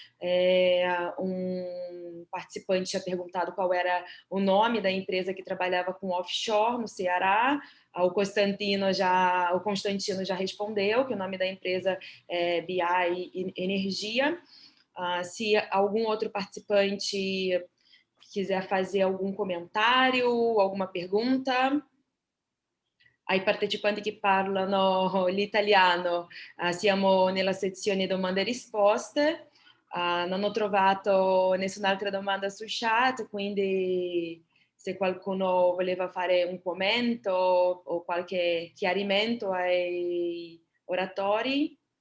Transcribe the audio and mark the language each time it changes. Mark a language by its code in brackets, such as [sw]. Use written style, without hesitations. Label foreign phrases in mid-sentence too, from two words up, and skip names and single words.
[pt] Um participante tinha perguntado qual era o nome da empresa que trabalhava com offshore no Ceará. O Constantino já respondeu que o nome da empresa é BI Energia. Se algum outro participante quiser fazer algum comentário, alguma pergunta. [it] Ai partecipanti che parlano l'italiano, siamo nella sezione domande e risposte. Non ho trovato nessun'altra domanda sul chat, quindi se qualcuno voleva fare un commento o qualche chiarimento ai oratori.